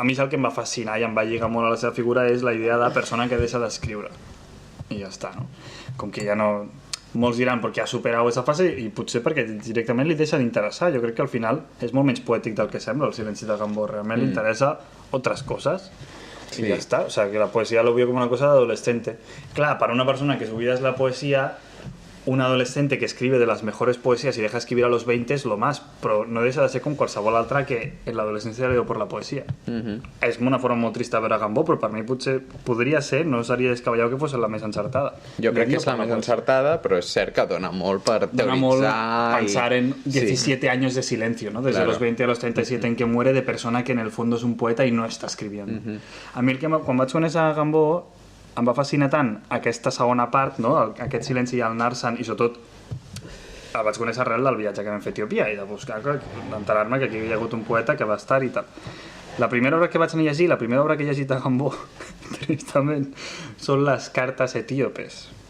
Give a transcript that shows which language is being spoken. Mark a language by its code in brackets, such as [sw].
[ca] A mi és el que em va fascinar i em va lligar molt a la seva figura, és la idea de persona que deixa d'escriure. I ja està, no? Com que ja no... Molts diran perquè ha superat aquesta fase i potser perquè directament li deixa d'interessar. Jo crec que al final és molt menys poètic del que sembla el silenci de Gambó. Realment li interessa [es] otras cosas. [ca] Sí. [es] Y ya está. O sea, que la poesía lo vio como una cosa de adolescente. Claro, para una persona que su vida es la poesía, un adolescente que escribe de las mejores poesías y deja de escribir a los 20 es lo más, [ca] però no deixa de ser com qualsevol altra que en l'adolescència [es] le dio por la poesia. [ca] És una forma molt trista veure Gambó, però per mi potser podria ser, no seria descabellat que fos la més encertada. Jo crec que és la més encertada, però és cert que dona molt per Dona molt teoritzar... [es] pensar en 17 años de silencio, ¿no? Desde Claro. los 20 a los 37 en que muere de persona que en el fondo es un poeta y no está escribiendo. [ca] A mi el que quan vaig conèixer a Gambó em va fascinar tant aquesta segona part, no? Aquest silenci i el anar-se'n, i sobretot el vaig conèixer arrel del viatge que vam fer a Etiòpia i de buscar, d'enterar-me que aquí hi ha hagut un poeta que va estar i tal. La primera obra que vaig anar a llegir, la primera obra que he llegit de Gambó, tristament, són les cartes etíopes.